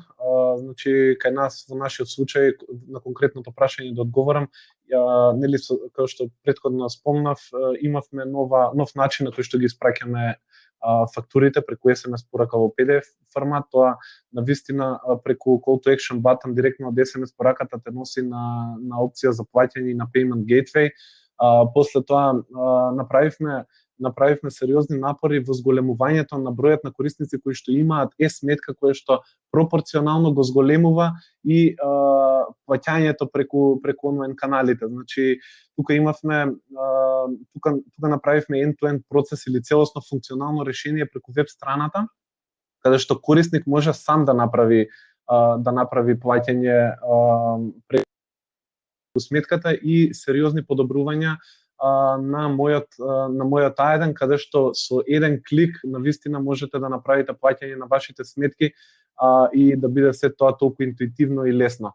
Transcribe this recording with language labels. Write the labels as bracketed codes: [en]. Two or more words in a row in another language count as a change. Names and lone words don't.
[mk] Значи, кај нас во нашиот случај на конкретното прашање да одговорам, нели како што претходно спомнав, имавме нов начин на кој што ги испраќаме фактурите преку SMS порака во PDF формат. Тоа навистина преку [en] call to action button [mk] директно од SMS пораката те носи на опција за плаќање и на [en] payment gateway. [mk] После тоа направивме сериозни напори во зголемувањето на бројот на корисници кои што имаат сметка која што пропорционално го зголемува и плаќањето преку онлайн каналите. Значи, тука направивме [en] end-to-end [mk] процес или целосно функционално решение преку веб страната, каде што корисник може сам да направи плаќање преку сметката и сериозни подобрувања на мојот А1, каде што со еден клик навистина можете да направите плаќање на вашите сметки и да биде се тоа толку интуитивно и лесно.